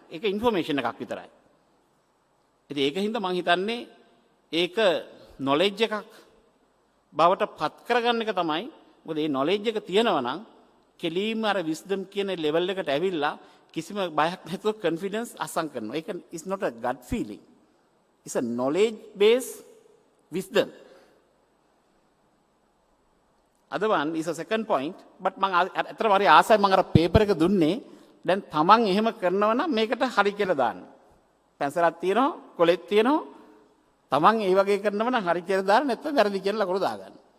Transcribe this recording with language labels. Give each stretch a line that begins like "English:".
Sinhala: ඒක ඉන්ෆර්මේෂන් එකක් විතරයි. ඉතින් ඒකින්ද මම හිතන්නේ ඒක නොලෙජ් එකක් බවට පත් කරගන්න එක තමයි. මොකද මේ නොලෙජ් එක තියෙනවා නම් කෙලීම අර විස්ඩම් කියන ලෙවල් එකට ඇවිල්ලා කිසිම බයක් නැතුව කොන්ෆිඩන්ස් අසං කරනවා.
English: ඒක is not a gut feeling. It's a knowledge based wisdom. Other one is a second point, but
Sinhala: මම අතර වරි ආසයි මම අර පේපර් එක දුන්නේ දැන් තමන් එහෙම කරනවා නම් මේකට හරි කියලා දාන්න. පැන්සලක් තියෙනවා, කොලෙත් තියෙනවා. තමන් ඒ වගේ කරනවා නම් හරි කියලා දාන්න නැත්නම් වැරදි කියලා ලකුණු දාගන්න.